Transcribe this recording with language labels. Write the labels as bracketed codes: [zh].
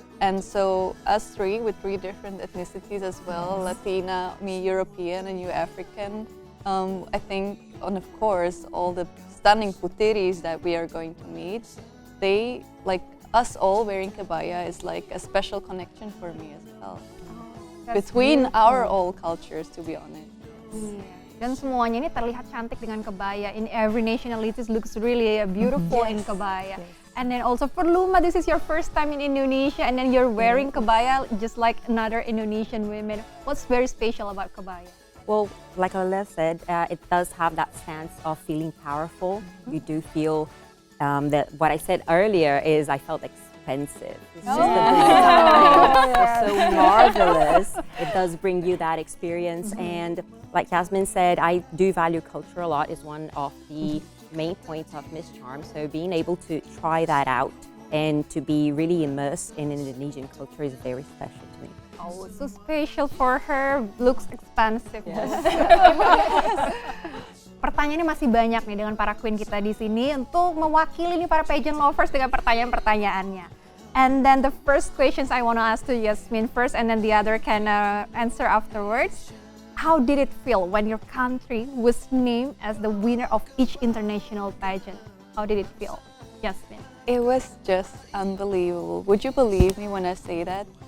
[en] And so us three, with 3 different ethnicities as well, Latina, me European, and you African, I think, and of course, all the stunning Puteris that we are going to meet, they, like us all wearing kebaya is like a special connection for me as well. Between our all cultures, to be honest. [id] Iya. Dan semuanya ini terlihat cantik dengan kebaya. [en] In every nationalities looks really beautiful in kebaya. And then also for Luma, this is your first time in Indonesia, and then you're wearing kebaya just like another Indonesian women. What's very special about kebaya? Well, like Alea said, it does have that sense of feeling powerful. You do feel that what I said earlier is I felt expensive. It's just the design is so marvelous. It does bring you that experience. And like Yasmin said, I do value culture a lot. Is one of the main points of Miss Charm. So being able to try that out and to be really immersed in Indonesian culture is very special to me. Oh, so special for her. Looks expensive. [id] Pertanyaannya masih banyak nih dengan para queen kita di sini untuk mewakili nih para pageant lovers dengan pertanyaan-pertanyaannya. [en] And then the first questions I want to ask to Yasmin first, and then the other can answer afterwards. How did it feel when your country was named as the winner of each international pageant? How did it feel, Yasmin? It was just unbelievable. Would you believe me when I say that?